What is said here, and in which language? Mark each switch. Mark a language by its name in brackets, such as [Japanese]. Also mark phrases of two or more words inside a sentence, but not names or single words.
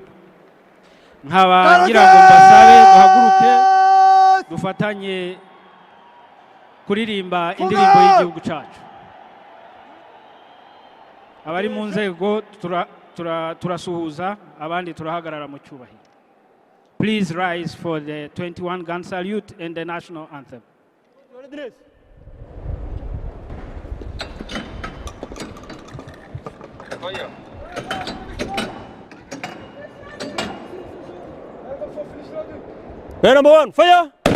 [Kinyarwanda] Nkaba ngira ngo mbasabe duhaguruke dufatanye kuririmba indirimbo y'igihugu cyacu. Abari mu nzego turasuhuza, abandi turahagarara mu cyubahiro. [English] Please rise for the 21 gun salute and the national anthem. Gun number 1, fire!